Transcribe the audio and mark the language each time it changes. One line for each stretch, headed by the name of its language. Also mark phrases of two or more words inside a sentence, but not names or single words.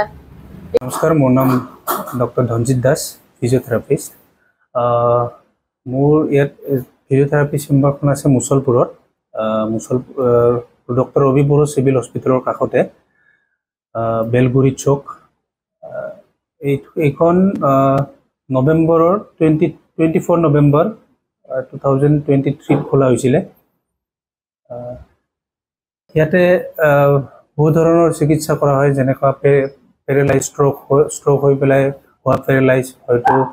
Assamese: নমস্কাৰ মোৰ নাম ডক্টৰ ধনজিৎ দাস ফিজিঅ'থেৰাপিষ্ট মোৰ ইয়াত ফিজিঅ'থেৰাপি চেম্বাৰখন আছে মুছলপুৰত ডক্টৰ ৰবি বৰ' চিভিল হস্পিটেলৰ কাষতে বেলগুৰি চক এইখন নৱেম্বৰৰ 24 নৱেম্বৰ 2023 খোলা হৈছিলে ইয়াতে বহু ধৰণৰ চিকিৎসা কৰা হয় যেনেকুৱা পেৰালাইজ ষ্ট্ৰোক হৈ পেলাই হোৱা পেৰালাইজ হয়তো